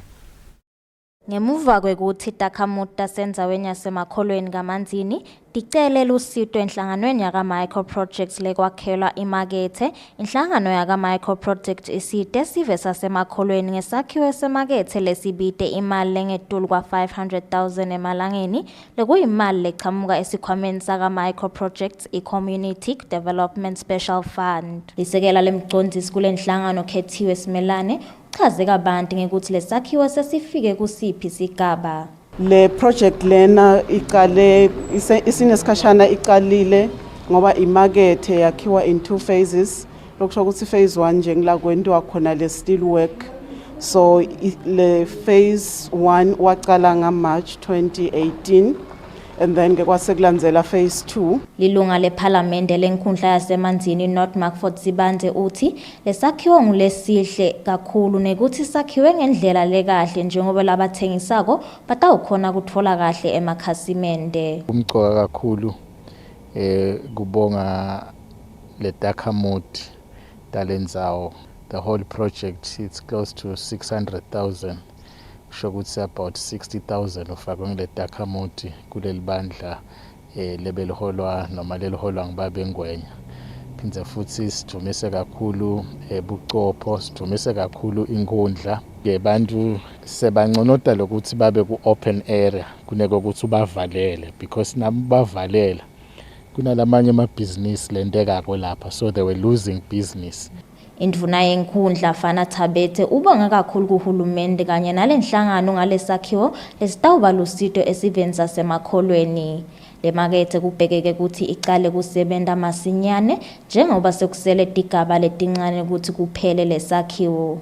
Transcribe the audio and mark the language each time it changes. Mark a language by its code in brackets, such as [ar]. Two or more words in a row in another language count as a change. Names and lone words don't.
[ss] Ngemuva kwekuthi takhamuta sendzaweni yasemakholweni kaManzini ticele lusito enhlanganweni yaka [en] micro projects [ss] lekwakhelwa imakethe inhlangano yaka [en] micro project [ss] isite sive sasemakholweni ngesakhiwo semakethe lesibite imali lengetulu kwa 500,000 emalangeni lekuyimali leqhamuka esikhwameni saka [en] micro projects [ss] i- [en] community development special fund. [ss] Lisekela lemcondzisi kule nhlangano Kethiwe Simelane chaze kabanti ngekuthi lesakhiwo sesifike kusiphi sigaba. Le project lena iqale isinesikhashana iqalile ngoba imarket yakhiwa [en] in 2 phases [ss] lokusho ukuthi phase 1 nje ngila kwenziwa khona le [en] steel work, [ss] so le phase 1 waqala nga March 2018 [en] and then [ss] kwasekulandzela phase 2. Lilunga lePhalamende lenkhundla yaseManzini North Markford Zibanze uthi lesakhiwo ngulesihle kakhulu nekuthi sakhiwe ngendlela lekahle njengoba labathengisako batawukhona kutfola kahle emakhasimende. Umcoka kakhulu kubonga letakhamuti talendzawo. [en] The whole project it's close to 600,000. [ss] Kusho ukuthi about 60,000 ufakwe ngetakhamuti kuleli bandla lebeliholwa noma leliholwa ngibabengwenya. Phindze futhi sithumise kakhulu bucopho, sithumise kakhulu inkundla. Abantu sebanconota lokuthi babe ku [en] open area [ss] kuneke ukuthi ubavalele because nabavalela kunalamanye amabhizinisi lendekako lapha, [en] so they were losing business. [ss] Indvuna yenkhundla Fana Thabethe ubonga kakhulu kuhulumende kanye nalenhlangano ngalesakhiwo lesitawuba lusito esiveni sasemakholweni. Le makethe kubhekeke ukuthi iqale kusebenta masinyane njengoba sekusele tigaba letincane ukuthi kuphele lesakhiwo.